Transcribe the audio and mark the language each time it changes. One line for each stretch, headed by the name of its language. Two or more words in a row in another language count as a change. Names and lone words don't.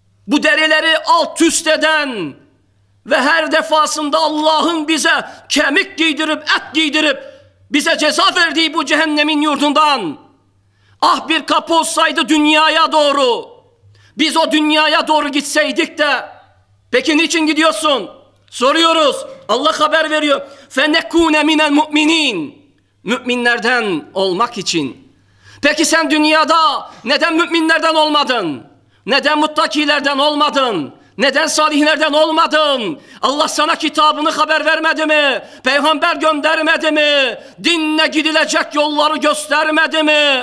Turkish: bu derileri alt üst eden ve her defasında Allah'ın bize kemik giydirip, et giydirip bize ceza verdiği bu cehennemin yurdundan ah bir kapı olsaydı dünyaya doğru, biz o dünyaya doğru gitseydik de. Peki niçin gidiyorsun? Soruyoruz. Allah haber veriyor.
Arabic: فَنَكُونَ مِنَ الْمُؤْمِنِينَ
Turkish: Müminlerden olmak için. Peki sen dünyada neden müminlerden olmadın? Neden muttakilerden olmadın? Neden salihlerden olmadın? Allah sana kitabını haber vermedi mi? Peygamber göndermedi mi? Dinle gidilecek yolları göstermedi mi?